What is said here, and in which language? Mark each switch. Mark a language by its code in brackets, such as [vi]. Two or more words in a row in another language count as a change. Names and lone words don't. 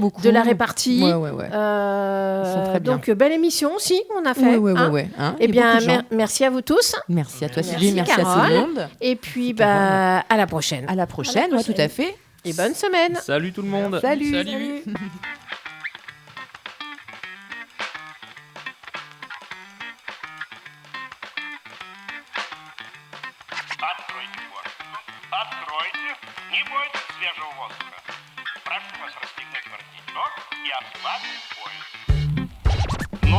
[fr] beaucoup. de la répartie. Ouais, ouais, ouais. Ils sont très bien. Donc belle émission aussi, on a fait. Ouais, ouais, hein. ouais. Hein, Eh il y a bien, beaucoup de gens. merci à vous tous. Merci à toi, Merci, Sylvie. Merci à tout Carole. le monde. Et puis, Merci, Carole. à la prochaine. À la prochaine, ouais, tout à fait. Et bonne semaine. Salut tout le monde. Salut. Salut. [ru] Откройте форточку. Откройте. Не бойтесь свежего воздуха. Прошу вас расстегнуть воротничок и ослабить пояс.